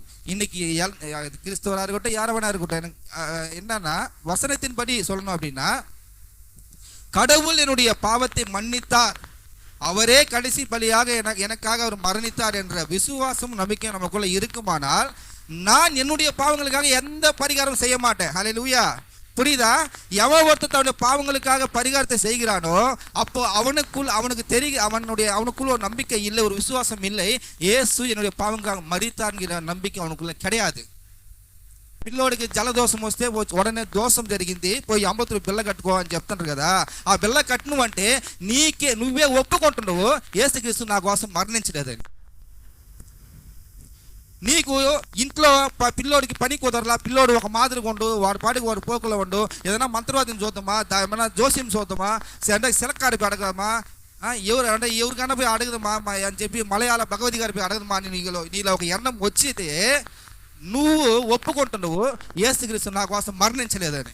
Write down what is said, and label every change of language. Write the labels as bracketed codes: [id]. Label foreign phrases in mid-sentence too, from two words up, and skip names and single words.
[ta] இன்னைக்கு கிறிஸ்தவராக இருக்கட்டும், யாரவனா இருக்கட்டும், எனக்கு என்னன்னா, வசனத்தின்படி சொல்லணும் அப்படின்னா, கடவுள் என்னுடைய பாவத்தை மன்னித்தார், அவரே கடைசி பலியாக எனக்காக அவர் மரணித்தார் என்ற விசுவாசம் நம்பிக்கை நமக்குள்ள இருக்குமானால் நான் என்னுடைய பாவங்களுக்காக எந்த பரிகாரம் செய்ய மாட்டேன். ஹல்லேலூயா. புரியுதா? எவன் ஒருத்தர் தன்னுடைய பாவங்களுக்காக பரிகாரத்தை செய்கிறானோ அப்போ அவனுக்குள்ள ஒரு நம்பிக்கை இல்லை, ஒரு விசுவாசம் இல்லை. இயேசு என்னுடைய பாவங்களுக்காக மரித்தார்ங்கிற நம்பிக்கை அவனுக்குள்ள கிடையாது. [te] పిల్లోడికి జలదోషం వస్తే ఉடనే దోషం జరిగింది, పోయి 50 రూపాయలు బిల్ల కట్టుకో అని చెప్తుంటారు కదా. ఆ బిల్ల కట్టను అంటే నువ్వే ఒప్పుకుంటున్నావు యేసుక్రీస్తు నా కోసం మరణించలేదని. నీకు ఇంట్లో పిల్లోడికి పని కుదరలా, పిల్లోడు ఒక మాదిరిగా ఉండు, వాడి పాటికి వాడు పోకులో ఉండు, ఏదైనా మంత్రవాదం చూద్దామా, ఏమైనా జోస్యం చూద్దామా, అంటే సిలక్కాడిపి అడగదామా, ఎవరికైనా పోయి అడగదమ్మా అని చెప్పి మలయాళ భగవతి గారి పోయి అడగదమ్మా అని నీలో ఒక ఎన్నం వచ్చితే నువ్వు ఒప్పుకుంటున్నావు యేసుక్రీస్తు నా కోసం మరణించలేదని.